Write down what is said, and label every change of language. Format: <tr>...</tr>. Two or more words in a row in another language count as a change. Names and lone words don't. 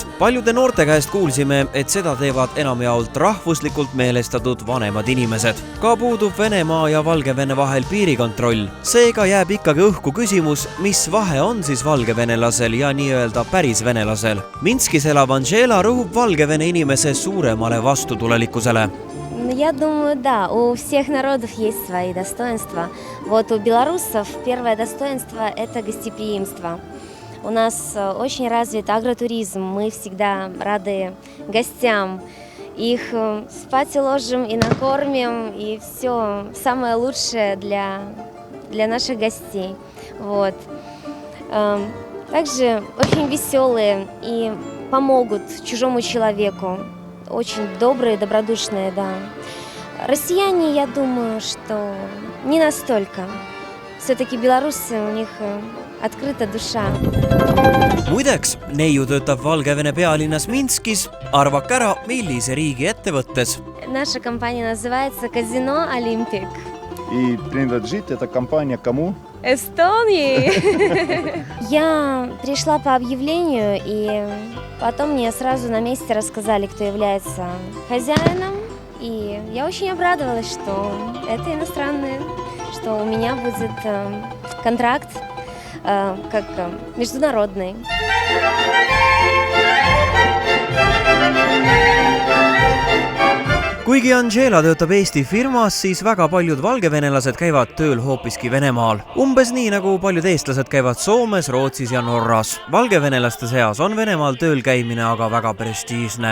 <et>Paljude noorte käest kuulsime, et seda teevad enamjaolt rahvuslikult meelestatud vanemad inimesed. Ka puudub Venemaa ja Valgevene vahel piirikontroll. Seega jääb ikkagi õhku küsimus, mis vahe on siis valgevenelasel ja nii-öelda päris venelasel. Minskis elav Angela rõhub Valgevene inimese suuremale vastutulelikkusele.</et> <ru>Я думаю, да, у всех народов есть свои достоинства. Вот у белорусов первое достоинство – это гостеприимство. У нас очень развит агротуризм, мы всегда рады гостям. Их спать ложим и накормим, и все самое лучшее для наших гостей. Вот. Также очень веселые и помогут чужому человеку. Очень добрые, добродушные, да. Россияне, я думаю, что не настолько. все-таки белорусы, у них открыта душа.</ru> <et>Muideks, neiu töötab Valgevene pealinnas Minskis. Arvake ära, millise riigi ettevõttes.</et> <ru>Наша компания называется Казино Олимпик. И принадлежит эта компания кому? Эстонии. Я пришла по объявлению, и потом мне сразу на месте рассказали, кто является хозяином. И я очень обрадовалась, что это иностранные, что у меня будет контракт как международный.</ru> <et>Kuigi Angela töötab Eesti firmas, siis väga paljud valgevenelased käivad tööl hoopiski Venemaal. Umbes nii nagu paljud eestlased käivad Soomes, Rootsis ja Norras. Valgevenelaste seas on Venemaal tööl käimine aga väga prestiižne.</et>